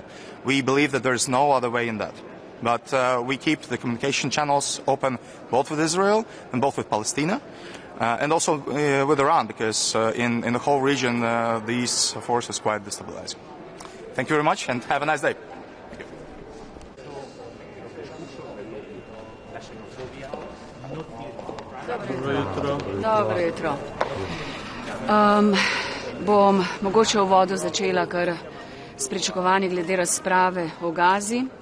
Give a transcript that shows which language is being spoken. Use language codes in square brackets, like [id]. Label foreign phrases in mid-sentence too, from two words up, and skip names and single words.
[en] We believe that there is no other way in that. But we keep the communication channels open both with Israel and both with Palestine, and also with Iran, because in the whole region these forces are quite destabilizing. Thank you very much, and have a nice day. [sl] Dobro jutro. Bom mogoče v uvodu začela kar s pričakovanji glede razprave o Gazi.